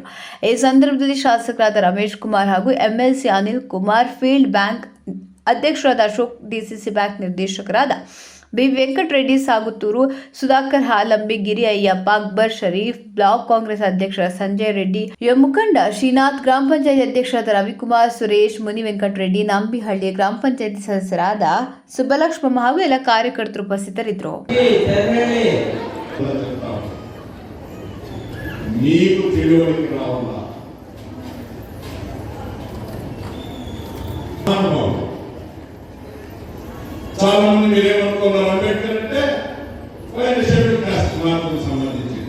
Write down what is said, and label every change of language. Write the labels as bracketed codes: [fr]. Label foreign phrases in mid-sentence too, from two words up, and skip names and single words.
[kn] ಈ ಸಂದರ್ಭದಲ್ಲಿ ಶಾಸಕರಾದ ರಮೇಶ್ ಕುಮಾರ್ ಹಾಗೂ MLC ಅನಿಲ್ ಕುಮಾರ್, ಫೀಲ್ಡ್ ಬ್ಯಾಂಕ್ ಅಧ್ಯಕ್ಷರಾದ ಅಶೋಕ್, DCC ಬ್ಯಾಂಕ್ ನಿರ್ದೇಶಕರಾದ BV ವೆಂಕಟರೆಡ್ಡಿ, ಸಾಗುತ್ತೂರು ಸುಧಾಕರ್, ಹಾಲಂಬಿ, ಗಿರಿ ಅಯ್ಯಪ್ಪ, ಅಕ್ಬರ್ ಶರೀಫ್, ಬ್ಲಾಕ್ ಕಾಂಗ್ರೆಸ್ ಅಧ್ಯಕ್ಷ ಸಂಜಯ್ ರೆಡ್ಡಿ, ಯುವ ಮುಖಂಡ ಶ್ರೀನಾಥ್, ಗ್ರಾಮ ಪಂಚಾಯತ್ ಅಧ್ಯಕ್ಷರಾದ ರವಿಕುಮಾರ್, ಸುರೇಶ್, ಮುನಿ ವೆಂಕಟರೆಡ್ಡಿ, ನಂಬಿಹಳ್ಳಿ ಗ್ರಾಮ ಪಂಚಾಯತ್ ಸದಸ್ಯರಾದ ಸುಬ್ಬಲಕ್ಷ್ಮಮ್ಮ ಹಾಗೂ ಎಲ್ಲ ಕಾರ್ಯಕರ್ತರು ಉಪಸ್ಥಿತರಿದ್ದರು. [te] చాలా మంది మీరేమనుకున్నారు, అంబేద్కర్ అంటే [en] scheduled caste [te] మాత్రం సంబంధించింది.